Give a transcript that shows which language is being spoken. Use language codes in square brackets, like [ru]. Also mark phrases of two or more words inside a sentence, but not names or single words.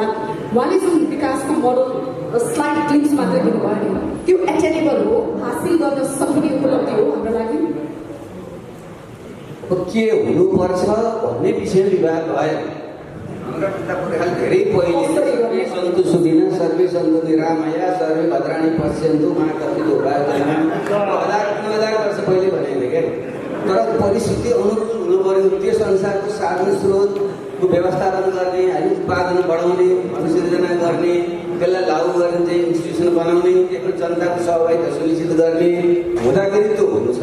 [ne] उहाँले जुन विकासको मोडल [en] slide glimpse [ne] मात्रै दिनुभयो नि, त्यो एटेनेबल हो, हासिल गर्न सक्ने उपलब्धि हो हाम्रो लागि? के हुनुपर्छ भन्ने विषय विवाद भयो। हाम्रा पिता पुर्खाले धेरै पहिले [sa] सन्तु सुदिन सर्वे सन्तु निरामया सर्वे भद्राणि पश्यन्तु मा [ne] कतिको उपाय गरेन 1000 वर्ष पहिले भनेको के। तर परिस्थिति अनुकूल हुनु पर्यो, त्यस अनुसारको साधन स्रोतको व्यवस्थापन गर्ने, हामी उत्पादन बढाउने, अनुसृजना गर्ने, त्यसलाई लागू गर्ने चाहिँ इन्स्टिट्युसन बनाउने, त्यसको जनताको सहभागिता सुनिश्चित गर्ने हुँदाखेरि त्यो हुन्छ।